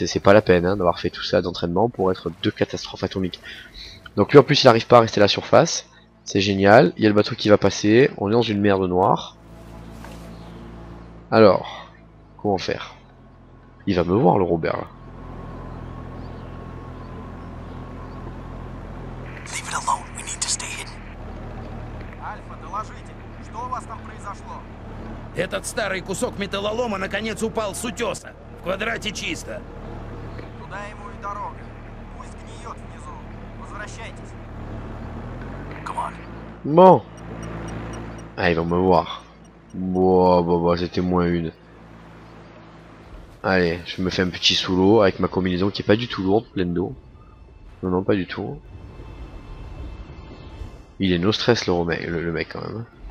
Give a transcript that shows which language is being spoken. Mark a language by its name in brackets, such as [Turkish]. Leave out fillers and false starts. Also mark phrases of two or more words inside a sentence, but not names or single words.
[French] C'est pas la peine hein, d'avoir fait tout ça d'entraînement pour être deux catastrophes atomiques. Donc lui en plus il arrive pas à rester à la surface, c'est génial, il y a le bateau qui va passer, on est dans une merde noire. Alors, comment faire? Il va me voir le Robert là. [Russian] Этот старый кусок металлолома наконец упал с утеса. В квадрате чисто. Туда ему и дорога. Пусть гниет внизу. Возвращайтесь. [French] Bon. Ah, ils vont me voir. Bon, c'était moins une. Allez, je me fais un petit sous l'eau avec ma combinaison qui est pas du tout lourde, pleine d'eau. Non, pas du tout. Il est [English] no stress [French] le mec quand même.